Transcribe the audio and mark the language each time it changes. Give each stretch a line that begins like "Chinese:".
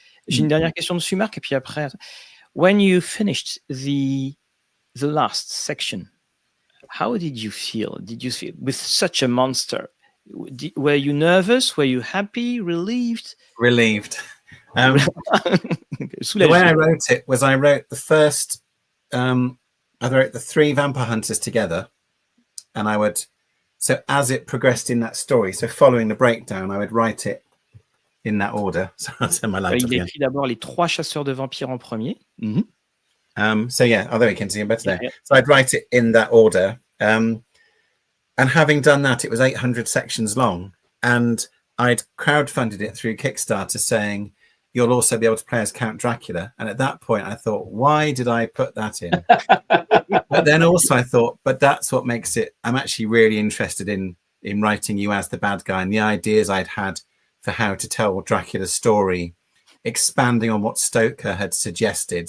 French: J'ai une dernière question dessus, Marc, et puis après,
English: when you finished the last section, how did you feel? Did you feel with such a monster? Were you nervous? Were you happy? Relieved? Relieved. The way I wrote it was I wrote the first, I wrote the 3 vampire hunters together, and so as it progressed in that story, so following the breakdown, I would write it in that order. So
French: il écrit d'abord les 3 chasseurs de vampires en premier.
English: So yeah, there we can see him better there. So I'd write it in that order. And having done that, it was 800 sections long. And I'd crowdfunded it through Kickstarter saying, you'll also be able to play as Count Dracula. And at that point, I thought, why did I put that in? But then also I thought, but that's what makes it, I'm actually really interested in writing you as the bad guy, and the ideas I'd had for how to tell Dracula's story, expanding on what Stoker had suggested.